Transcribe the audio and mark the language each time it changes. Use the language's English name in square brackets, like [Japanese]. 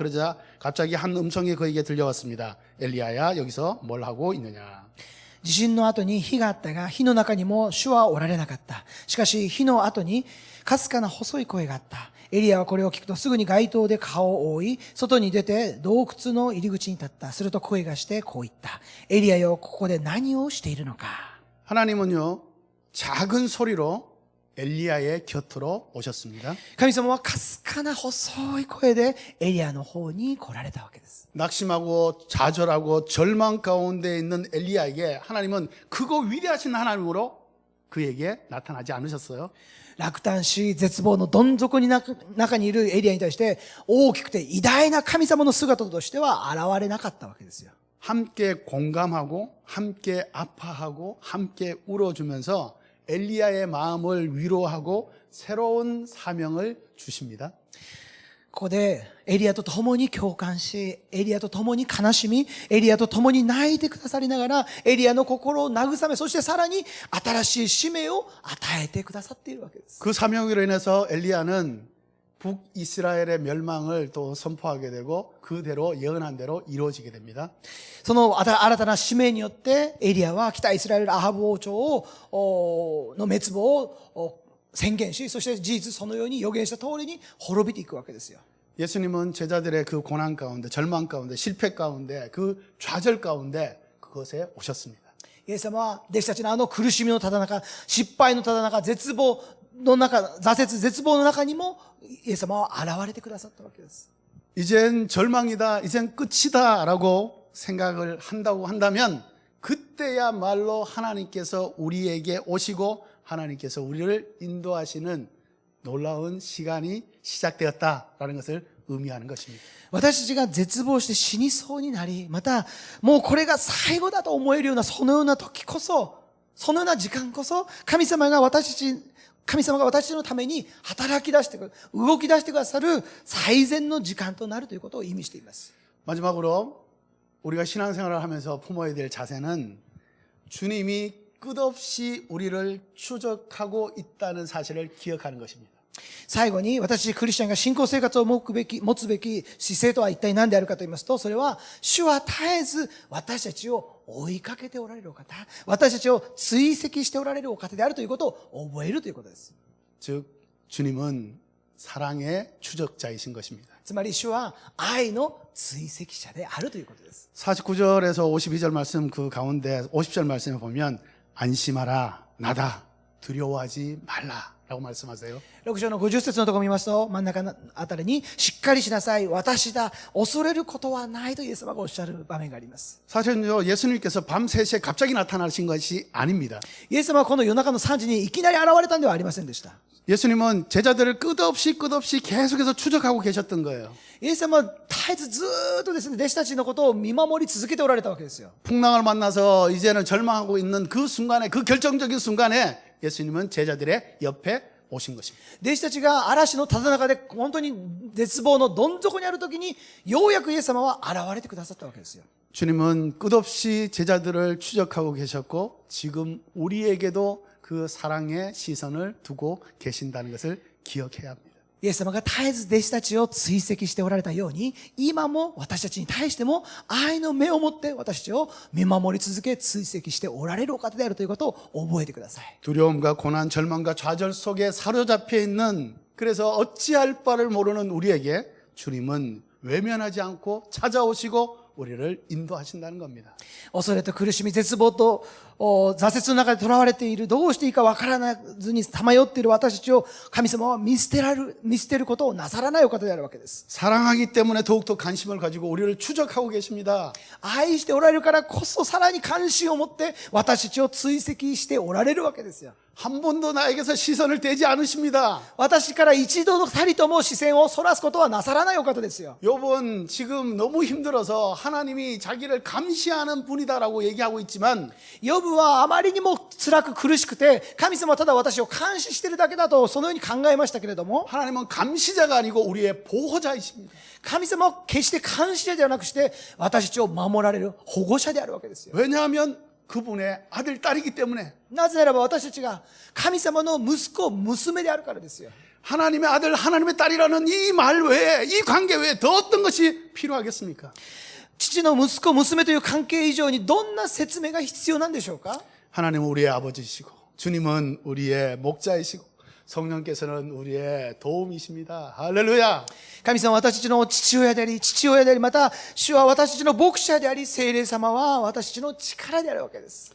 [Korean] 그러자 갑자기 한 음성이 그에게 들려왔습니다. 엘리야야, 여기서 뭘 하고 있느냐. [Japanese] 地震の後に火があったが、火の中にも主はおられなかった。しかし火の後にかすかな細い声があった。エリアはこれを聞くとすぐに街灯で顔を覆い、外に出て洞窟の入り口に立った。すると声がしてこう言った。エリアよ、ここで何をしているのか。 [Korean] 하나님은요, 작은 소리로 엘리야의 곁으로 오셨습니다. [Japanese] 神様はかすかな細い声でエリアの方に来られたわけです。 [Korean] 낙심하고 좌절하고 절망 가운데 있는 엘리야에게 하나님은 그거 위대하신 하나님으로 그에게 나타나지 않으셨어요. [Japanese] 落胆し、絶望のどん底に中にいるエリアに対して大きくて偉大な神様の姿としては現れなかったわけですよ。 [Korean] 함께 공감하고 함께 아파하고 함께 울어주면서 엘리야의 마음을 위로하고 새로운 사명을 주십니다. [Japanese] ここでエリアと共に共感し、エリアと共に悲しみ、エリアと共に泣いてくださりながら、エリアの心を慰め、そしてさらに新しい使命を与えてくださっているわけです。 [Korean] 그 사명으로 인해서 엘리야는 북이스라엘의 멸망을 또 선포하게 되고 그대로 예언한 대로 이루어지게 됩니다. [Japanese] その新たな使命によってエリアは北イスラエルアハブ王朝の滅亡を宣言し、そして事実そのように予言した通りに滅びていくわけですよ。 [Korean] 예수님은 제자들의 그 고난 가운데, 절망 가운데, 실패 가운데, 그 좌절 가운데 그것에 오셨습니다. [Japanese] イエス様は弟子たちのあの苦しみのただ中、失敗のただ中、絶望の中、挫折、絶望の中にもイエス様は現れてくださったわけです。 [Korean] 이젠 절망이다, 이젠 끝이다 라고 생각을 한다고 한다면 그때야말로 하나님께서 우리에게 오시고 하나님께서 우리를 인도하시는 놀라운 시간이 시작되었다라는 것을 의미하는 것입니다. [Japanese] 私たちが絶望して死にそうになり、またもうこれが最後だと思えるようなそのような時こそ、そのような時間こそ神様が私たちのために働き出してくる、動き出してくださる最善の時間となるということを意味しています。 [Korean] 마지막으로 우리가 신앙생활을 하면서 품어야 될 자세는 주님이 끝없이 우리를 추적하고 있다는 사실을 기억하는 것입니다. [Japanese] 最後に私クリスチャンが信仰生活を持つべき姿勢とは一体何であるかと言いますと、それは主は絶えず私たちを追いかけておられるお方、私たちを追跡しておられるお方であるということを覚えるということです。 [Korean] 즉 주님은 사랑의 추적자이신 것입니다. [Japanese] つまり主は愛の追跡者であるということです。 [Korean] 49절에서 52절 말씀 그 가운데 50절 말씀에 보면 안심하라 나다 두려워하지 말라 라고 말씀하세요. [Japanese] 6章の50節のところを見ますと、真ん中のあたりにしっかりしなさい、私だ、恐れることはないとイエス様がおっしゃる場面があります。 [Korean] 사실은요 예수님께서 밤 3시에 갑자기 나타나신 것이 아닙니다. [Japanese] イエス様はこの夜中の3時にいきなり現れたんではありませんでした。 [Korean] 예수님은 제자들을 끝없이 계속해서 추적하고 계셨던 거예요. [Japanese] イエス様は絶えずずーっとですね、弟子たちのことを見守り続けておられたわけですよ。 [Korean] 풍랑을 만나서 이제는 절망하고 있는 그 순간에 그 결정적인 순간에 예수님은 제자들의 옆에 오신 것입니다. [Japanese] 弟子たちが嵐のただ中で本当に絶望のどん底にある時にようやくイエス様は現れてくださったわけですよ。 [Korean] 주님은 끝없이 제자들을 추적하고 계셨고 지금 우리에게도 그 사랑의 시선을 두고 계신다는 것을 기억해야 합니다. [Japanese] イエス様が絶えず弟子たちを追跡しておられたように、今も私たちに対しても愛の目を持って私たちを見守り続け追跡しておられるお方であるということを覚えてください。 [Korean] 두려움과 고난, 절망과 좌절 속에 사로잡혀 있는 그래서 어찌할 바를 모르는 우리에게 주님은 외면하지 않고 찾아오시고 우리를 인도하신다는 겁니다. [Japanese] 恐れと苦しみ、絶望と挫折の中で囚われている、どうしていいかわからずにさまよっている私たちを神様は見捨てることをなさらないお方であるわけです。 [Korean] 사랑하기 때문에 더욱더 관심을 가지고 우리를 추적하고 계십니다. [Japanese] 愛しておられるからこそさらに関心を持って私たちを追跡しておられるわけですよ。 [Korean] 한 번도 나에게서 시선을 떼지 않으십니다. [Japanese] 私から一度たりとも視線をそらすことはなさらないお方ですよ。 [Korean] 요번 지금 너무 힘들어서 하나님이 자기를 감시하는 분이다라고 얘기하고 있지만 [Japanese] ヨブはあまりにも辛く苦しくて、神様はただ私を監視しているだけだとそのように考えましたけれども、 [Korean] 하나님은 감시자가 아니고 우리의 보호자이십니다. [Japanese] 神様は決して監視者ではなくして、私たちを守られる保護者であるわけですよ。 [Korean] 왜냐하면 그분의 아들, 딸이기 때문에 [Japanese] なぜならば私たちが神様の息子、娘であるからですよ。 [Korean] 하나님의 아들, 하나님의 딸이라는 이 말 외에, 이 관계 외에 더 어떤 것이 필요하겠습니까? [Japanese] 父の息子、娘という関係以上にどんな説明が必要なんでしょうか？ [Korean] 하나님은 우리의 아버지시고 주님은 우리의 목자이시고 성령께서는 우리의 도움이십니다. 할렐루야. [Japanese] 神様は私たちの父親であり、また主は私たちの牧者であり、聖霊様は私たちの力であるわけです。